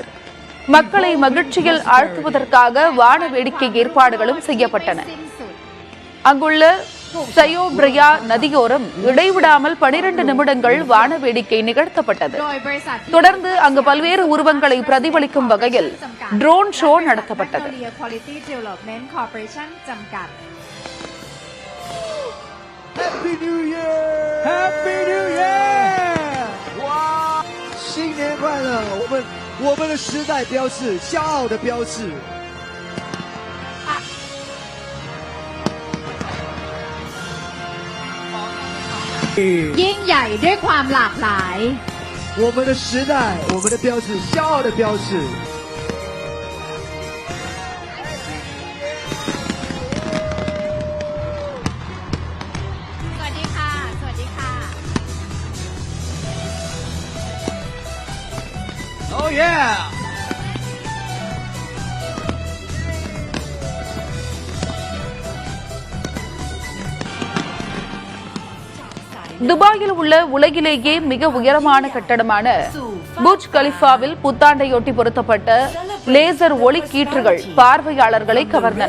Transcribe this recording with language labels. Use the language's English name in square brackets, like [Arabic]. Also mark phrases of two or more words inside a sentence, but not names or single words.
[Tamil] மக்களை மகிழ்ச்சியில் ஆழ்த்துவதற்காக வான வேடிக்கை ஏற்பாடுகளும் செய்யப்பட்டன. அங்குள்ள சயோப்ரியா நதியோரம் இடைவிடாமல் 12 நிமிடங்கள் வான வேடிக்கை நிகழ்த்தப்பட்டது. தொடர்ந்து அங்கு பல்வேறு உருவங்களை பிரதிபலிக்கும் வகையில் [English] drone show [Tamil] நடத்தப்பட்டது. [Chinese] 新年快乐！我们的时代标志，骄傲的标志。 [Thai] ยิ่งใหญ่ด้วยความหลากหลาย。 [Chinese] 我们的时代，我们的标志，骄傲的标志。 [Thai] สวัสดีค่ะสวัสดีค่ะ [English] Oh yeah！ [Tamil] துபாயில் உள்ள உலகிலேயே மிக உயரமான கட்டடமான புர்ஜ் கலிஃபாவில் புத்தாண்டையொட்டி பொருத்தப்பட்ட லேசர் ஒளி கீற்றுகள் பார்வையாளர்களை கவர்ந்தன.